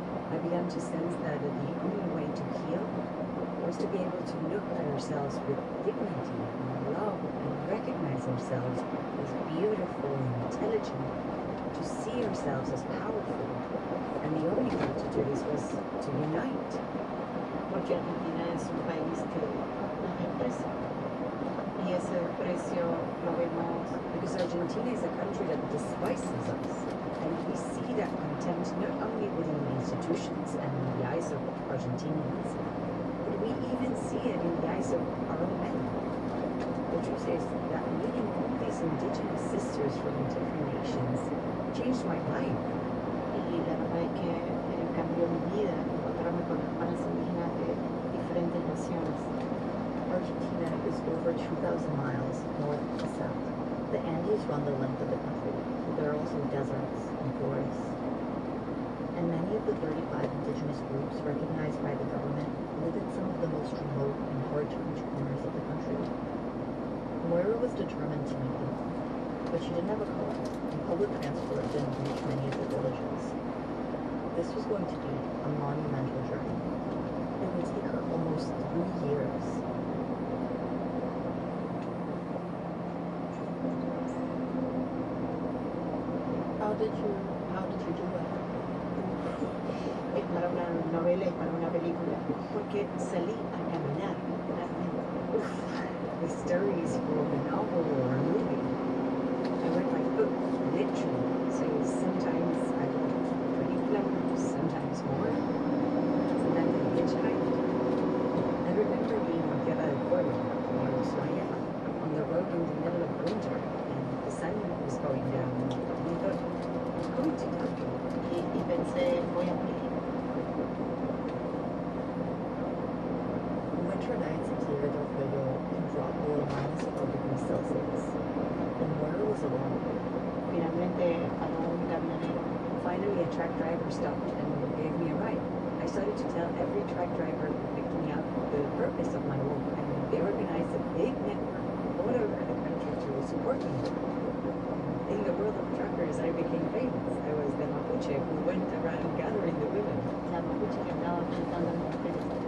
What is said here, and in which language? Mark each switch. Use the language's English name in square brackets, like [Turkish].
[English] I began to sense that the only way to heal was to be able to look at ourselves with dignity and love and recognize ourselves as beautiful and intelligent, to see ourselves as powerful. And the only way to do this was to unite. [Spanish] Porque Argentina es un país que nos desprecia. Y ese desprecio lo vemos. [English] Because Argentina is a country that despises us. And we see that contempt not only within the institutions and in the eyes of Argentinians, but we even see it in the eyes of our own men. The truth is that meeting all these indigenous sisters from different nations changed my life. [Spanish] Y la verdad es que cambió mi vida encontrarme con hermanas indígenas de diferentes naciones. [English] Argentina is over 2,000 miles north to south. The Andes run the length of the country. There are also deserts and forests. And many of the 35 indigenous groups recognized by the government live in some of the most remote and hard-to-reach corners of the country. Moira was determined to meet them, but she didn't have a car, and public transport didn't reach many of the villages. This was going to be a monumental journey. It would take her almost 3 years. How did you do it? [Spanish] Es para una novela y para una película. Porque salí a caminar. [English] The stories for a novel or a movie. I went by foot, literally. So sometimes I walked 20 kilometers, sometimes more. Sometimes I hitchhiked. I remember being on Tierra del Fuego, near Ushuaia, on the road in the middle of winter, and the sun was going down. And I thought, I'm going to die. [Spanish] Y pensé, voy a morir. [English] Winter nights in Tierra del Fuego can drop below -4°C, and Moira was alone. [Spanish] Finalmente paró un camionero. [English] Finally, a truck driver stopped and gave me a ride. I started to tell every truck driver who picked me up the purpose of my walk, and they organized a big network all over the country to support me. In the world of truckers, I became famous. I was the mapuche who went around gathering the women. [Spanish] La mapuche que andaba visitando a las mujeres.